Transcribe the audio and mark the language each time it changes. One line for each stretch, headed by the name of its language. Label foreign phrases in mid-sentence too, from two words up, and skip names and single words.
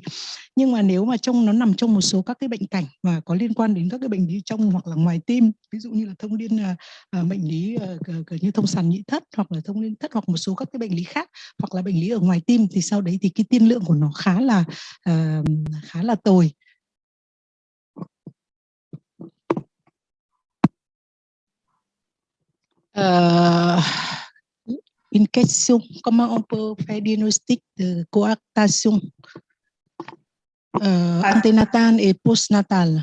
Vietnamese: Nhưng mà nếu mà nó nằm trong một số các cái bệnh cảnh mà có liên quan đến các cái bệnh lý trong hoặc là ngoài tim, ví dụ như là thông liên bệnh lý như thông sàn nhị thất hoặc là thông liên thất hoặc một số các cái bệnh lý khác hoặc là bệnh lý ở ngoài tim thì sau đấy thì cái tiên lượng của nó khá là tồi.
French: Une question, comment on peut faire diagnostic de coarctation anténatale et postnatale?